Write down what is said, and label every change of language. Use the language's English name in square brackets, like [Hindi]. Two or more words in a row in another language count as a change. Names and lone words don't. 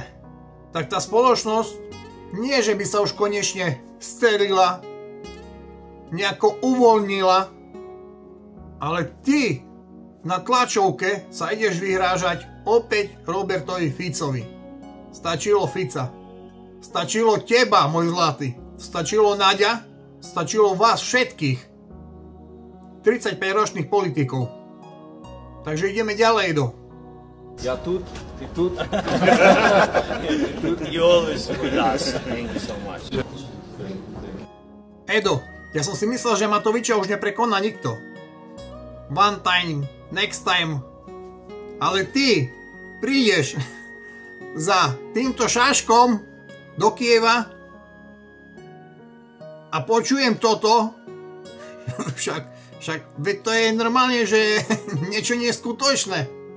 [Slovak] Tak tá spoločnosť nie, že by sa už konečne sterila, nejako uvoľnila, ale ty na tlačovke sa ideš vyhrážať opäť Robertovi Ficovi. Stačilo Fica. Stačilo teba, môj zlatý. Stačilo Naďa. Stačilo vás všetkých. 35-ročných politikov. Takže ideme ďalej, Edo. Ja tu, ty tu. [English] You always with us. Thank you so much. [Slovak] Edo, ja som si myslel, že Matoviča už neprekoná nikto. [English] One time, next time. [Slovak] Ale ty prídeš za týmto šaškom do Kieva a počujem toto. Však veď to je normálne, že niečo neskutočné.